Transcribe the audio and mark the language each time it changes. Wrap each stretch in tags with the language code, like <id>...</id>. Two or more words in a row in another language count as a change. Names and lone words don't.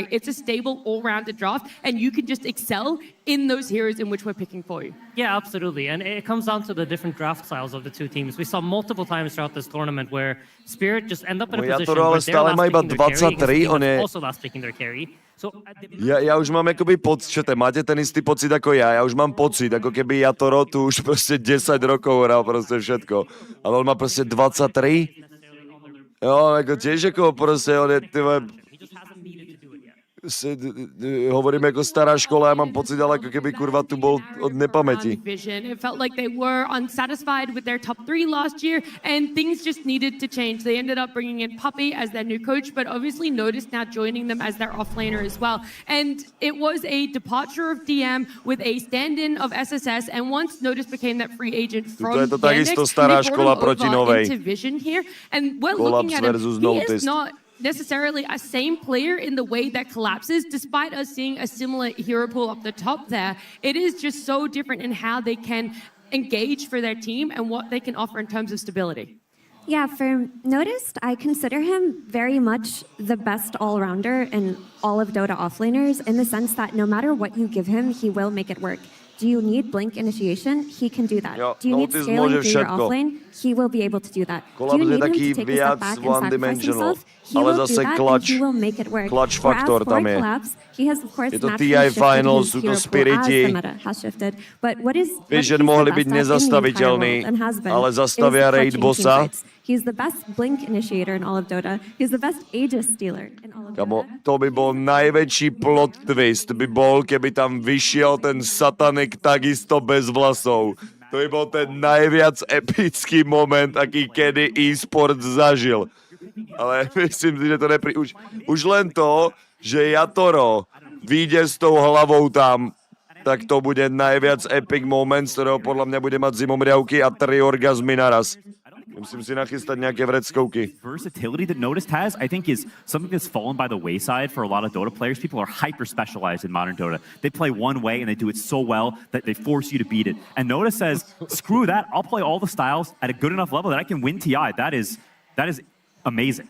<en>It's a stable, all-rounded draft, and you can just excel in those heroes in which we're picking for you. Yeah, absolutely. And it comes down to the different draft styles of the two teams. We saw multiple times throughout this tournament where Spirit just end up in a position where they're last picking their carry, and also last picking their carry. So,</en> <sk>Ja už mám akoby pocit, čo máte ten istý pocit ako ja už mám pocit, ako keby Yatoro tu už proste 10 rokov hral proste všetko. Ale on má proste 23. Jo, ako tiež ako proste, on je, hovoríme ako stará škola, ja mám pocit, ale ako keby kurva tu bol od nepamäti.</sk> <en>It felt like they were unsatisfied with their top 3 last year, and things just needed to change. They ended up bringing in Poppy as their new coach, but obviously Notice now joining them as their offlaner as well. And it was a departure of DM with a stand-in of SSS, and once Notice became that free agent from</en> <sk>to takisto stará škola proti novej.</sk> <en>into Vision here, and we're looking at him, he is not necessarily a same player in the way that collapses, despite us seeing a similar hero pool up the top there. It is just so different in how they can engage for their team and what they can offer in terms of stability. Yeah, for Noticed, I consider him very much the best all-rounder in all of Dota offlaners, in the sense that no matter what you give him, he will make it work. Do you need blink initiation? He can do that. Do you need scaling through your offlane? He will be able to do that. Do you need him to take a step back and sacrifice himself? He will do that, and he will make it work. Clutch factor</en> <sk>tam je.</sk> <en>Collapse, he has, of course,</en> <sk>je to TI Finals, sú to Spiriti. Vision mohli byť nezastaviteľní, ale zastavia raid bossa.</sk> <en>He's the best blink initiator in all of Dota. He's the best Aegis stealer in all of Dota.</en> <sk>Kamo, to by bol najväčší</sk> <en>plot twist,</en> <sk>by bol, keby tam vyšiel ten Satanic takisto bez vlasov. To by bol ten najviac epický moment, aký kedy e-sport zažil. Ale myslím si, že to už len to, že Yatoro vyjde s tou hlavou tam, tak to bude najviac</sk> <en>epic moment,</en> <sk>z ktorého podľa mňa bude mať zimomriavky a 3 orgazmy naraz. Musím si nachystať nejaké vreckovky.</sk> <en>Versatility that Noticed has, I think, is something that's fallen by the wayside for a lot of Dota players. People are hyper-specialized in modern Dota. They play one way, and they do it so well that they force you to beat it. And Noticed says, screw that, I'll play all the styles at a good enough level that I can win TI. That is amazing.</en>